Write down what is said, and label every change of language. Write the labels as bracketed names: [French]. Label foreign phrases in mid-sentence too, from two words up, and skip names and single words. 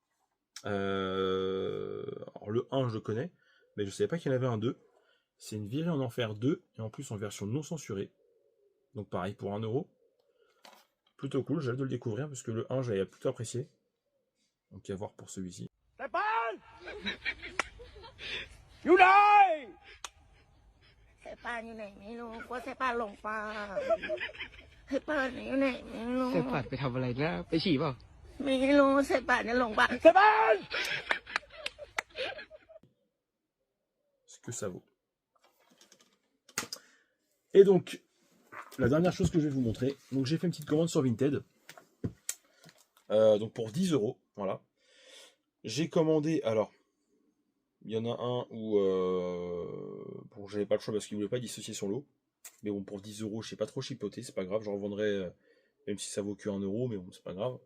[French] Alors le 1, je le connais, mais je ne savais pas qu'il y en avait un 2. C'est Une virée en enfer 2, et en plus en version non censurée. Donc pareil, pour 1 euro. Plutôt cool, j'ai hâte de le découvrir, parce que le 1, j'avais plutôt apprécié. Donc à voir pour celui-ci. [Thai] อยู่ไหน เสพานอยู่ไหนไม่รู้กลัวเสพานหลงป่าเสพานอยู่ไหนไม่รู้ เสพปัดไปทำอะไรนะไปฉี่เปล่า ไม่รู้เสพานจะหลงป่า เสพาน [French] Ce que ça vaut. Et donc, la dernière chose que je vais vous montrer, donc j'ai fait une petite commande sur Vinted, donc pour 10 euros, voilà. J'ai commandé, alors, il y en a un où bon, j'avais pas le choix parce qu'il voulait pas dissocier son lot, mais bon, pour 10 euros, je sais pas trop chipoter, c'est pas grave, je revendrai, même si ça vaut que 1 euro, mais bon, c'est pas grave.